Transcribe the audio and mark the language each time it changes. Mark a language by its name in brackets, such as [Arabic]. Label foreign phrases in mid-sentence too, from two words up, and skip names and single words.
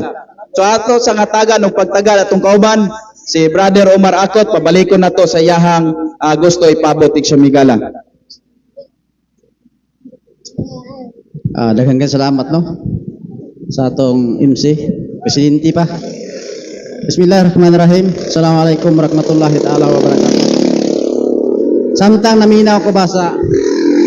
[Cebuano] So ato sa ngatagan og pagtagal atong kauban si Brother Omar Akot pabalikon nato sa iyahang gusto ipabot sa Migala. Daghang salamat no sa atong MC, presidente pa. [Arabic] بسم الله الرحمن الرحيم. السلام عليكم ورحمة الله تعالى وبركاته. [Cebuano] Samtang naminaw ko ba sa